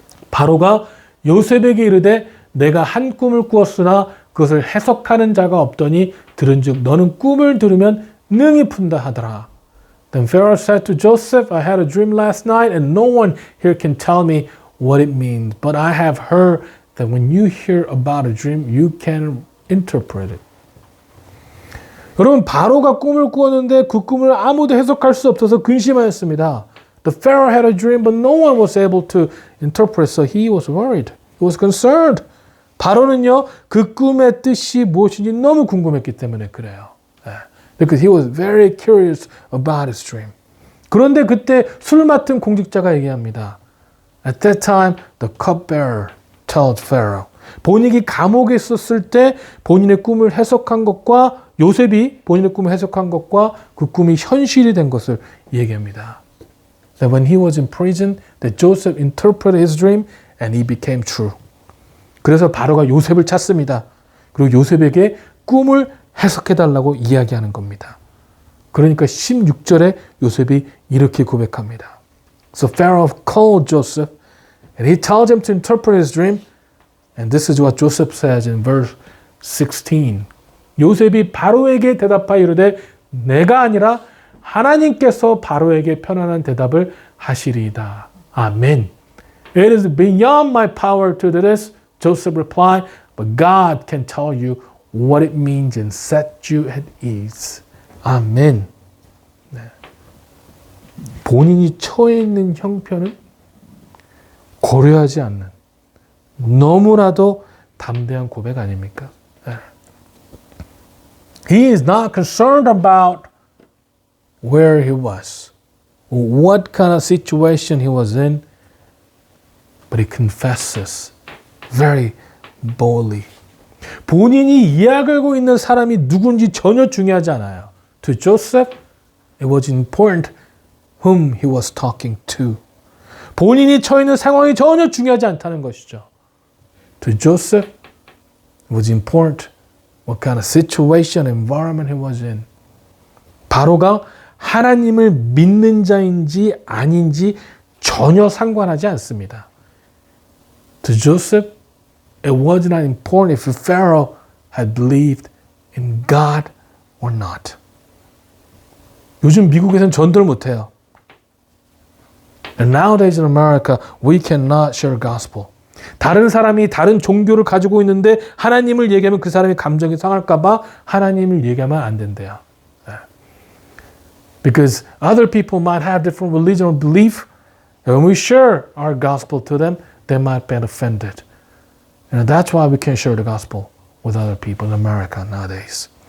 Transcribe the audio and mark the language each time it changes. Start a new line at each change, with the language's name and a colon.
Korean: 바로가 요셉에게 이르되 내가 한 꿈을 꾸었으나 그것을 해석하는 자가 없더니 들은즉 너는 꿈을 들으면 능히 푼다 하더라.
English: Then Pharaoh said to Joseph, I had a dream last night and no one here can tell me what it means. But I have heard that when you hear about a dream, you can interpret it.
Korean: 여러분 바로가 꿈을 꾸었는데 그 꿈을 아무도 해석할 수 없어서 근심하였습니다.
English: The Pharaoh had a dream, but no one was able to interpret, so he was worried. He was concerned.
Korean: 바로는요 그 꿈의 뜻이 무엇인지 너무 궁금했기 때문에 그래요.
English: Because he was very curious about his dream.
Korean: 그런데 그때 술 맡은 공직자가 얘기합니다.
English: At that time, the cupbearer told Pharaoh.
Korean: 본인이 감옥에 있었을 때 본인의 꿈을 해석한 것과 요셉이 본인의 꿈을 해석한 것과 그 꿈이 현실이 된 것을 얘기합니다.
English: That when he was in prison, that Joseph interpreted his dream and he became true.
Korean: 그래서 바로가 요셉을 찾습니다. 그리고 요셉에게 꿈을 해석해달라고 이야기하는 겁니다. 그러니까 16절에 요셉이 이렇게 고백합니다.
English: So Pharaoh called Joseph and he told him to interpret his dream. And this is what Joseph says in verse 16.
Korean: 요셉이 바로에게 대답하여 이르되 내가 아니라 하나님께서 바로에게 편안한 대답을 하시리이다. 아멘.
English: It is beyond my power to do this, Joseph replied, but God can tell you what it means and set you at ease.
Korean: 아멘. 네. 본인이 처해 있는 형편을 고려하지 않는 너무나도 담대한 고백 아닙니까? 네.
English: He is not concerned about where he was, what kind of situation he was in, but he confesses very boldly.
Korean: 본인이 이해 걸고 있는 사람이 누군지 전혀 중요하지 않아요.
English: To Joseph, it was important whom he was talking to.
Korean: 본인이 처해 있는 상황이 전혀 중요하지 않다는 것이죠.
English: To Joseph, it was important what kind of situation, environment he was in.
Korean: 바로가 하나님을 믿는 자인지 아닌지 전혀 상관하지 않습니다.
English: To Joseph, it was not important if Pharaoh had believed in God or not.
Korean: 요즘 미국에서는 전도를 못해요.
English: And nowadays in America, we cannot share gospel.
Korean: 다른 사람이 다른 종교를 가지고 있는데 하나님을 얘기하면 그 사람이 감정이 상할까 봐 하나님을 얘기하면 안 된대요.
English: Because other people might have different religion or belief. And when we share our gospel to them, they might be offended. And that's why we can't share the gospel with other people in America nowadays.